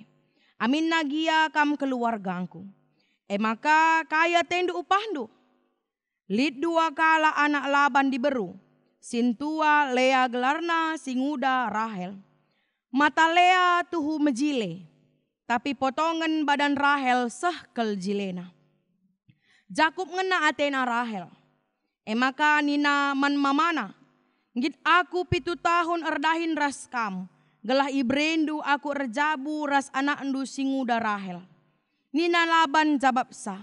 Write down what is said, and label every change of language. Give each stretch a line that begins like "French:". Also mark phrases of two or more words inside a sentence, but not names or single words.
Batak Karo: Amin nagia kam keluargangku. Maka kaya tendu upandu. Lid dua kala anak Laban diberu. Sintua Lea gelarna singuda Rahel. Mata Lea tuhu mejile. Tapi potongan badan Rahel sehkel jilena. Jakub ngena atena Rahel. Maka nina man mamana. Ngit aku 7 tahun erdahin ras kam. Gelah ibrendu aku erjabu ras anak endu singuda Rahel. Nina Laban jabab sah.